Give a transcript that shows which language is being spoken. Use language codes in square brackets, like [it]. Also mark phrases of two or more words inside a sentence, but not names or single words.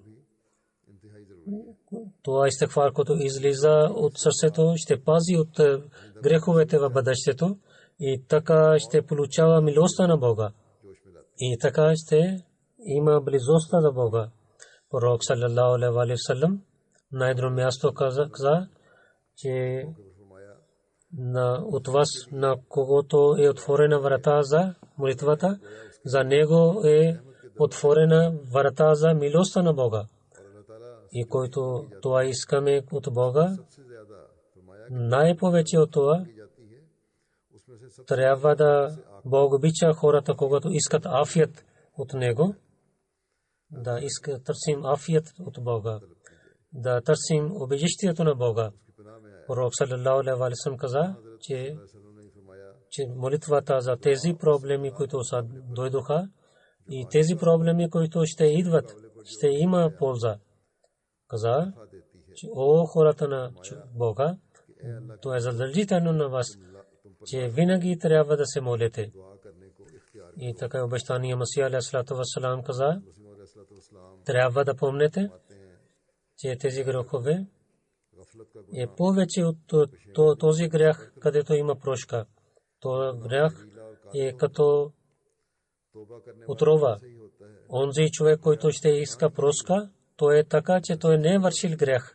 [bg] Това истигфар, който излиза от сърцето, ще пази от греховете в бъдещето и така ще получава милостта на Бога. И така ще има близостта до Бога. Пророк [ar] صلى الله عليه وسلم [bg] на едно място каза, че от вас, на когото е отворена врата за молитвата, за него е отворена врата за милостта на Бога. И който това искаме от Бога, най-повече от това, трябва да Бог обича хората, когато искат афият от него, да търсим афият от Бога, да търсим убежището на Бога. Пророк саллалаху алейхи ва саллям каза, че молитвата за тези проблеми, които дойдоха, и тези проблеми, които ще идват, ще има полза. Каза, че о хората на Бога, то е задължително на вас, че винаги трябва да се молите. И така обещания Масия [ar] عليه الصلاة والسلام [bg] каза, трябва да помнете, че тези грехове е повече от този грях, където има прошка. Това грях е като отрова. Онзи човек, който ще иска прошка, то е така, че той не е вършил грях.